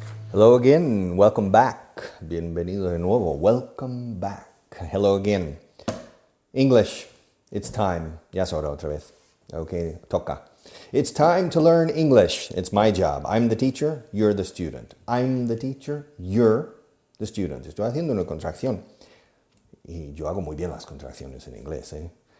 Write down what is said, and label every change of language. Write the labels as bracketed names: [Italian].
[English] Hello again, welcome back. [Spanish] Bienvenido de nuevo, [English] welcome back. Hello again. English, it's time. [Spanish] Ya es hora otra vez. [English] Okay, [Spanish] toca. [English] It's time to learn English. It's my job. I'm the teacher, you're the student. I'm the teacher, you're the student. [Spanish] Estoy haciendo una contracción. Y yo hago muy bien las contracciones en inglés, ¿eh?